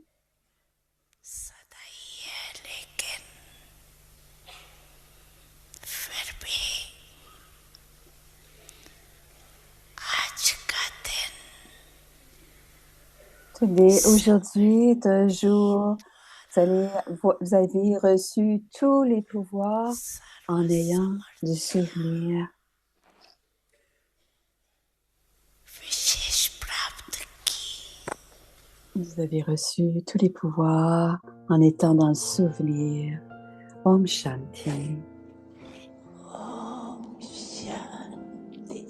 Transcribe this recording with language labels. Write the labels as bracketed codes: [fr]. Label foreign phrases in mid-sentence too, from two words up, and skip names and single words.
[hi] सदा ही है लेकिन फिर भी आज का दिन [fr] aujourd'hui est un jour, vous avez reçu tous les pouvoirs en ayant du souvenir. [hi] विशेष प्राप्त की। [fr] Vous avez reçu tous les pouvoirs en étant dans le souvenir. [hi] ओम शान्ति. ओम शान्ति.